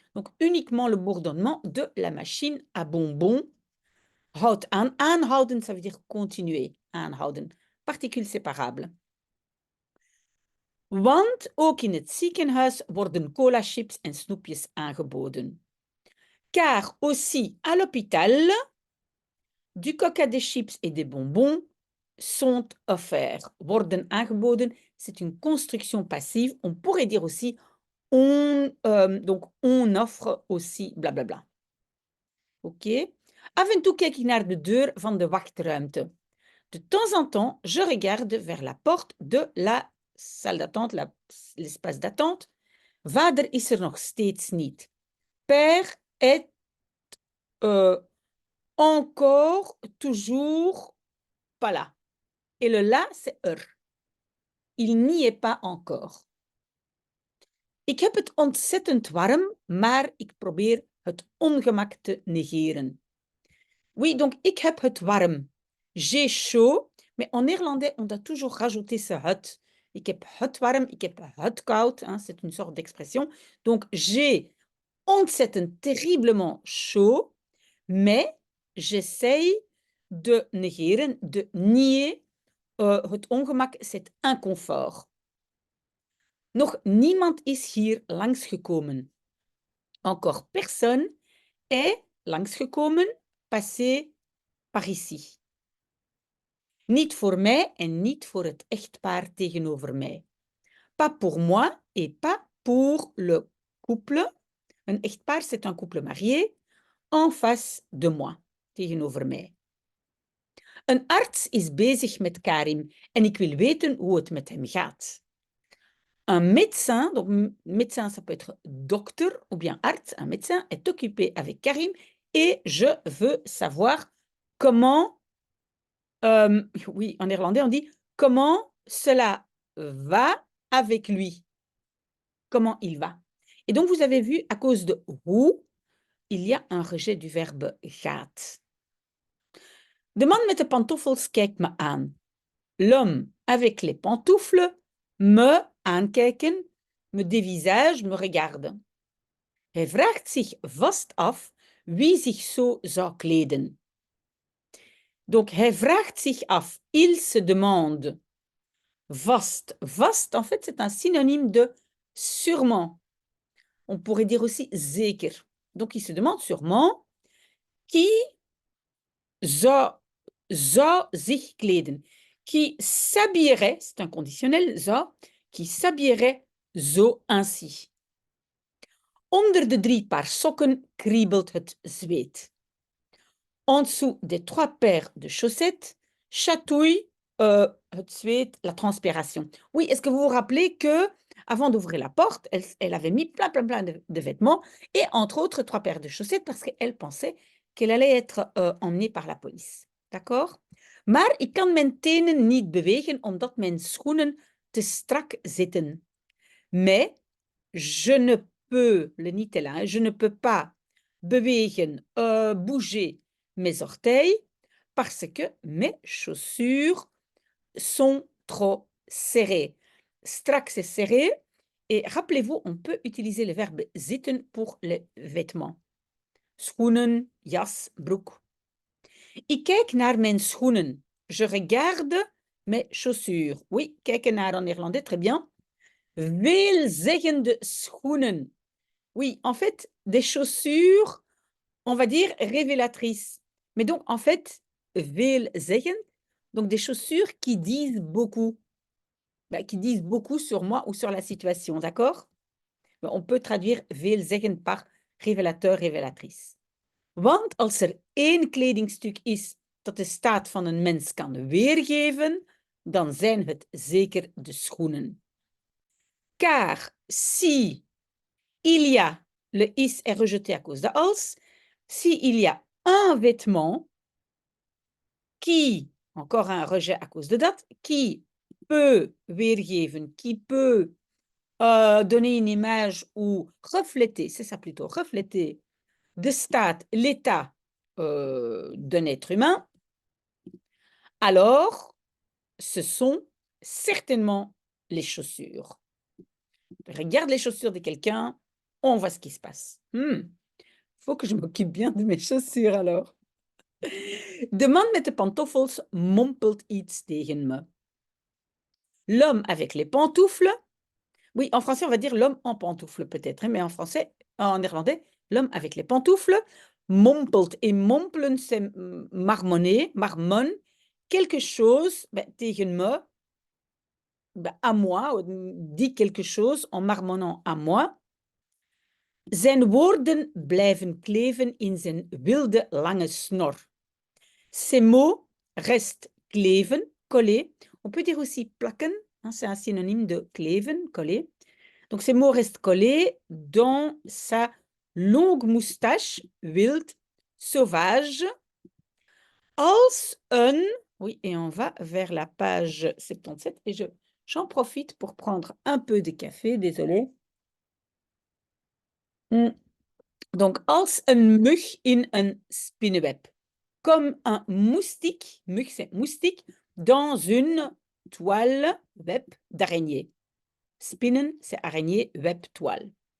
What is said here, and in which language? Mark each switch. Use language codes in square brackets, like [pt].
[fr] Donc uniquement le bourdonnement de la machine à bonbons [nl] houdt aan. [fr] Aanhouden, ça veut dire continuer. Aanhouden. Particule séparable. [nl] Want ook in het ziekenhuis worden cola-chips en snoepjes aangeboden. [fr] Car aussi à l'hôpital, du coca, des chips et des bonbons sont offerts. [nl] Worden aangeboden, [fr] c'est une construction passive. On pourrait dire aussi donc on offre aussi blablabla. Oké? [nl] Af en toe kijk ik naar de deur van de wachtruimte. [fr] De temps en temps, je regarde vers la porte de la salle d'attente, l'espace d'attente. [nl] Vader is er nog steeds niet. [fr] Père est encore, toujours pas là. Et le là, c'est er. Il n'y est pas encore. [nl] Ik heb het ontzettend warm, maar ik probeer het ongemak te negeren. [fr] Oui, donc [nl] ik heb het warm. [fr] J'ai chaud, mais en néerlandais, on doit toujours rajouter ce het. [nl] Ik heb het warm, ik heb het koud, [fr] hein, c'est une sorte d'expression. Donc, j'ai ontzettend, terriblement chaud, mais j'essaye de negeren, de nier [nl] het ongemak, [fr] cet inconfort. [nl] Nog niemand is hier langsgekomen. [fr] Encore personne est langsgekomen, passé par ici. [nl] Niet voor mij en niet voor het echtpaar tegenover mij. [fr] Pas pour moi et pas pour le couple. Un echtpaar, c'est un couple marié. En face de moi, [nl] tegenover mij. Een arts is bezig met Karim en ik wil weten hoe het met hem gaat. [fr] Un médecin, donc médecin, ça peut être docteur ou bien arts, un médecin est occupé avec Karim et je veux savoir comment, oui, en néerlandais, on dit comment cela va avec lui. Comment il va. Et donc, vous avez vu, à cause de hoe, il y a un rejet du verbe gaat. [nl] De man met de pantoffels kijkt me aan. [fr] L'homme avec les pantoufles me aankijken, me dévisage, me regarde. [nl] Hij vraagt zich vast af wie zich zo zou kleden. [fr] Donc, [nl] hij vraagt zich af, [fr] il se demande. [nl] Vast. [fr] Vast, en fait, c'est un synonyme de sûrement. On pourrait dire aussi zeker. Donc, il se demande sûrement qui [nl] zou zich kleden. [fr] Qui s'habillerait, c'est un conditionnel, zou, qui s'habillerait zo ainsi. [nl] Onder de 3 paar sokken kriebelt het zweet. [fr] En dessous des 3 paires de chaussettes chatouille [nl] het zweet, [fr] la transpiration. Oui, est-ce que vous vous rappelez que avant d'ouvrir la porte, elle avait mis plein de vêtements et entre autres 3 paires de chaussettes parce qu'elle pensait qu'elle allait être emmenée par la police. D'accord? [nl] Maar ik kan mijn tenen niet bewegen omdat mijn schoenen te strak zitten. [fr] Mais je ne peux, le niet est là, je ne peux pas bewegen, bouger mes orteils parce que mes chaussures sont trop serrées. Strak, c'est serré. Et rappelez-vous, on peut utiliser le verbe zitten pour les vêtements. [nl] Schoenen, jas, broek. Ik kijk naar mijn schoenen. [fr] Je regarde mes chaussures. Oui, [nl] kijken naar [fr] en néerlandais, très bien. [nl] Veelzeggende schoenen. [fr] Oui, en fait, des chaussures, on va dire révélatrices. Mais donc, en fait, veelzeggend, donc des chaussures qui disent beaucoup. Qui disent beaucoup sur moi ou sur la situation, d'accord? On peut traduire veelzeggend par révélateur, révélatrice. [nl] Want als er één kledingstuk is dat de staat van een mens kan weergeven, dan zijn het zeker de schoenen. [fr] Car si il y a, le is est rejeté à cause de als, si il y a un vêtement qui, encore un rejet à cause de dat, qui peut weergeven, qui peut donner une image ou refléter, c'est ça plutôt, refléter [nl] de staat, [fr] l'état d'un être humain, alors ce sont certainement les chaussures. Regarde les chaussures de quelqu'un, on voit ce qui se passe. Faut que je m'occupe bien de mes chaussures alors. [nl] De man met de pantoffels mompelt iets tegen me. [fr] L'homme avec les pantoufles, oui, en français on va dire l'homme en pantoufles peut-être, hein, mais en français, en néerlandais, l'homme avec les pantoufles mompelt. Et mompelen, c'est marmonner, marmon, quelque chose [nl] tegen me, [fr] à moi, dit quelque chose en marmonnant à moi. [nl] Zijn woorden blijven kleven in zijn wilde lange snor. [fr] Ces mots restent kleven, coller. On peut dire aussi plakken, hein, c'est un synonyme de kleven, coller. Donc ces mots restent collés dans sa longue moustache, wild, sauvage, als een, oui, et on va vers la page 77, et j'en profite pour prendre un peu de café, désolé. Donc, [nl] als een mug in een spinnenweb. [fr] Comme un moustique, mug c'est moustique, dans une toile, web, d'araignée. Spinnen, c'est araignée, web, toile.